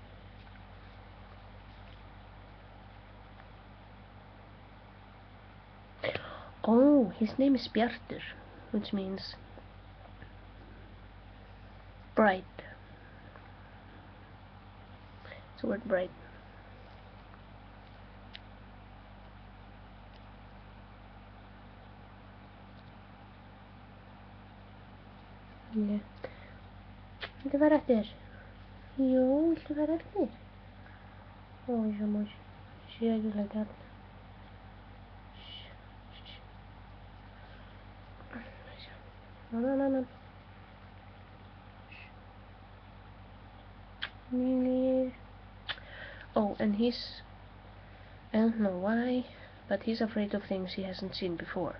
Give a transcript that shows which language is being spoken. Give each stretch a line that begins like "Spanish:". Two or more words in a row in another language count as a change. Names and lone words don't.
English: Oh, his name is Bjartur, which means bright. It's the word bright. Yeah.
Icelandic: Viltu fara eftir? Jú, viltu fara eftir?
English: Oh, so much. She I do like that. No, no, no, no. Oh, and I don't know why, but he's afraid of things he hasn't seen before.